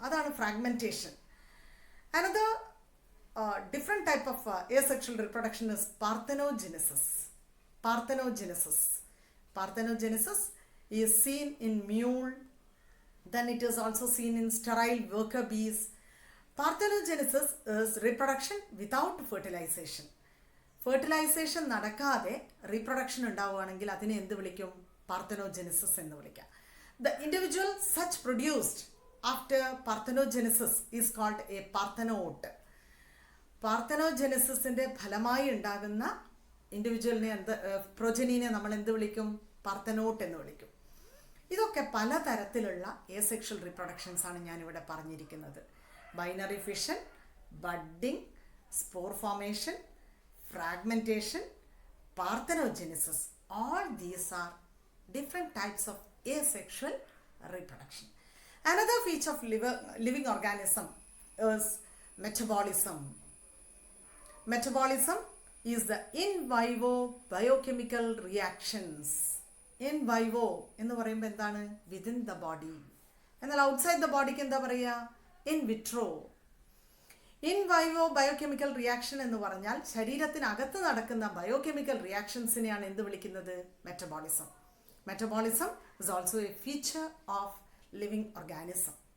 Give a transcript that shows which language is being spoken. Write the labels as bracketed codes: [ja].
[ml] അതാണ് fragmentation. [en] Another different type of asexual reproduction is parthenogenesis. Parthenogenesis is seen in mule, then it is also seen in sterile worker bees. Parthenogenesis is reproduction without fertilization. [ml] Fertilization നടക്കാതെ reproduction ഉണ്ടാവുകയാണെങ്കിൽ അതിനെ എന്ത് വിളിക്കും? Parthenogenesis എന്ന് വിളിക്കാം. [en] The individual such produced after parthenogenesis is called a parthenote. [ml] പാർത്തനോജെനസിസിൻ്റെ ഫലമായി ഉണ്ടാകുന്ന ഇൻഡിവിജ്വലിനെ പ്രൊജനീനെ നമ്മൾ എന്ത് വിളിക്കും? പാർത്തനോട്ട് എന്ന് വിളിക്കും. ഇതൊക്കെ പലതരത്തിലുള്ള ഏസെക്ഷൽ റിപ്രൊഡക്ഷൻസ് ആണ് ഞാനിവിടെ പറഞ്ഞിരിക്കുന്നത്. Binary fission, budding, spore formation, fragmentation, പാർത്തനോജെനസിസ്. [en] All these are different types of asexual reproduction. Another feature of living organism is metabolism. Metabolism is the in vivo biochemical reactions. In vivo [ml] എന്ന് പറയുമ്പോൾ എന്താണ്? [en] Within the body. [ml] എന്നാൽ [en] outside the bodyക്ക് [ml] എന്താ പറയുക? [en] In vitro. [ml] In vivo biochemical reaction എന്ന് പറഞ്ഞാൽ ശരീരത്തിനകത്ത് നടക്കുന്ന biochemical റിയാക്ഷൻസിനെയാണ് എന്ത് വിളിക്കുന്നത്? Metabolism. [en] Metabolism is also a feature of living organism.